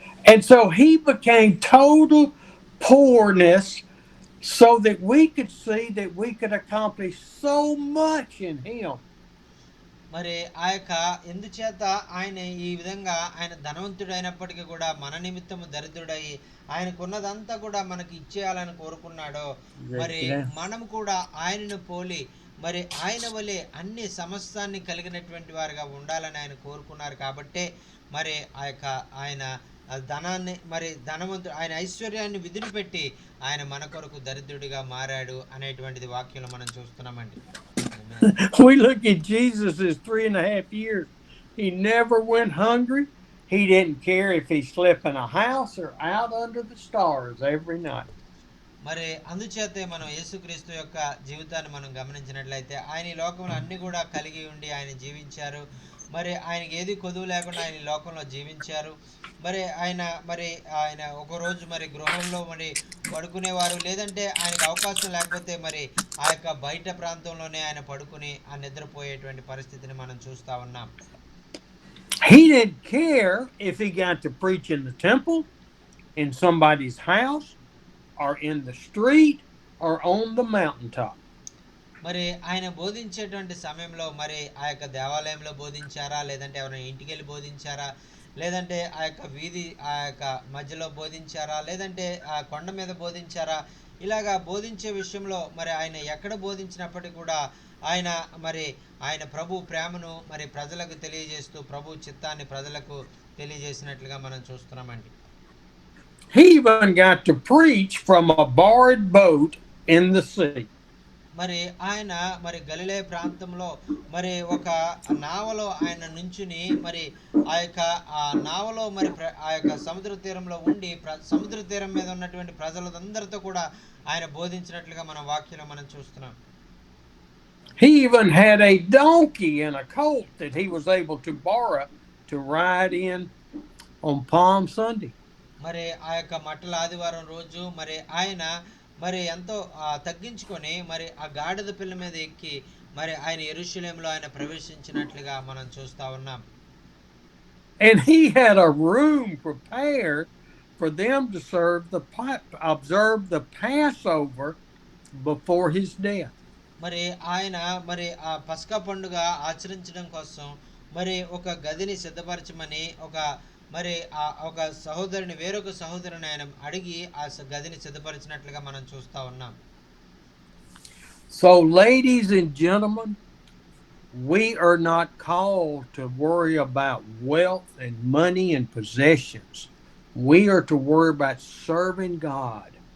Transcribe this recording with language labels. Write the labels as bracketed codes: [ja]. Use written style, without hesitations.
[en] And so he became total poorness so that we could see that we could accomplish so much in him. [te] మరి ఎందుచేత ఆయన ఈ విధంగా ఆయన ధనవంతుడైనప్పటికీ కూడా మన నిమిత్తము దరిద్రుడై ఆయనకున్నదంతా కూడా మనకి ఇచ్చేయాలని కోరుకున్నాడో, మరి మనం కూడా ఆయనను పోలి మరి ఆయన వలె అన్ని సమస్తాన్ని కలిగినటువంటి వారుగా ఉండాలని ఆయన కోరుకున్నారు. కాబట్టే మరి ఆయన ధనాన్ని మరి ధనవంతుడు ఆయన ఐశ్వర్యాన్ని విధులు పెట్టి ఆయన మన కొరకు దరిద్రుడిగా మారాడు అనేటువంటిది వాక్యంలో మనం చూస్తున్నామండి. [en] We look at Jesus' 3.5 years. He never went hungry. He didn't care if he slept in a house or out under the stars every night. [te] మరి అందుచేతే మనం యేసుక్రీస్తు యొక్క జీవితాన్ని మనం గమనించినట్లయితే ఆయన ఈ లోకంలో అన్ని కూడా కలిగి ఉండి ఆయన జీవించారు. మరి ఆయనకి ఏది కొదువు లేకుండా ఆయన ఈ లోకంలో జీవించారు. మరి ఆయన ఒకరోజు మరి గృహంలో మరి పడుకునేవారు, లేదంటే ఆయనకు అవకాశం లేకపోతే మరి బయట ప్రాంతంలోనే ఆయన పడుకుని నిద్రపోయేటువంటి పరిస్థితిని మనం చూస్తా ఉన్నాం. [en] He didn't care if he got to preach in the temple, in somebody's house, or in the street, or on the mountaintop. [te] మరి ఆయన బోధించేటువంటి సమయంలో మరి దేవాలయంలో బోధించారా, లేదంటే ఎవరైనా ఇంటికి వెళ్ళి బోధించారా, లేదంటే వీధి మధ్యలో బోధించారా, లేదంటే కొండ మీద బోధించారా, ఇలాగా బోధించే విషయంలో మరి ఆయన ఎక్కడ బోధించినప్పటికీ కూడా ఆయన ప్రభు ప్రేమను మరి ప్రజలకు తెలియజేస్తూ ప్రభు చిత్తాన్ని ప్రజలకు తెలియజేసినట్లుగా మనం చూస్తున్నామండి. [en] He even got to preach from a barred boat in the sea. [te] మరి ఆయన మరి గలిలయ ప్రాంతంలో మరి ఒక నావలో ఆయన నుంచుని మరి ఆ నావలో మరి సముద్ర తీరంలో ఉండి సముద్ర తీరం మీద ఉన్నటువంటి ప్రజలందరితో కూడా ఆయన బోధించినట్లుగా మన వాక్యంలో మనం చూస్తున్నాం. [en] He even had a donkey and a colt that he was able to borrow to ride in on Palm Sunday. [te] మరి మట్టల ఆదివారం రోజు మరి ఆయన మరి ఎంతో తగ్గించుకొని మరి ఆ గాడిద పిల్ల మీద ఎక్కి మరి ఆయన యెరూషలేములో ఆయన ప్రవేశించినట్లుగా మనం చూస్తా ఉన్నాం. [en] And he had a room prepared for them to observe the Passover before his death. [te] మరి ఆయన మరి ఆ పస్కా పండుగ ఆచరించడం కోసం మరి ఒక గదిని సిద్ధపరచమని ఒక సహోదరుని వేరొక సహోదరుని ఆయన అడిగి ఆ గదిని సిద్ధపరిచినట్లుగా మనం చూస్తా ఉన్నాం. [en] So ladies and gentlemen, we are not called to worry about wealth and money and possessions. We are to worry about serving God.